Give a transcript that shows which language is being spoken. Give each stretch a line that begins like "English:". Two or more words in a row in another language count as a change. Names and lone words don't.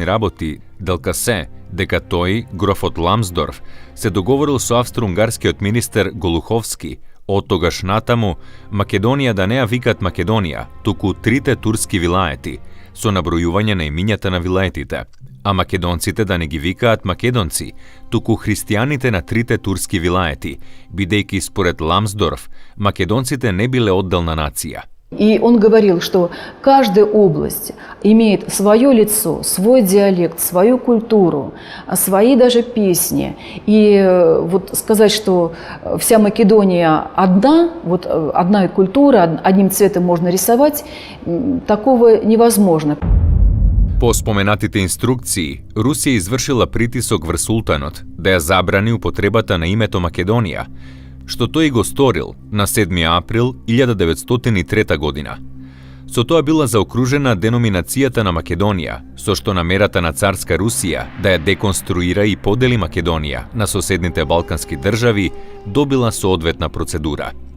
Macedonian: работи Делкасе дека тој, грофот Ламсдорф, се договорил со австро-унгарскиот министер Голуховски од тогаш натаму Македонија да не ја викат Македонија, туку трите турски вилаети, со набројување на имињата на вилаетите, а македонците да не ги викаат македонци, туку христијаните на трите турски вилаети, бидејќи според Ламсдорф, македонците не биле одделна нација.
Russian: И он говорил, что каждая область имеет свое лицо, свой диалект, свою культуру, свои даже песни. И вот сказать, что вся Македония одна, вот одна культура, одним цветом можно рисовать, такого невозможно.
Macedonian: По споменатите инструкции, Русија извршила притисок врз султанот да ја забрани употребата на името Македонија, што тој го сторил на 7 април 1903 година. Со тоа била заокружена деноминацијата на Македонија, со што намерата на царска Русија да ја деконструира и подели Македонија на соседните балкански држави добила соодветна процедура.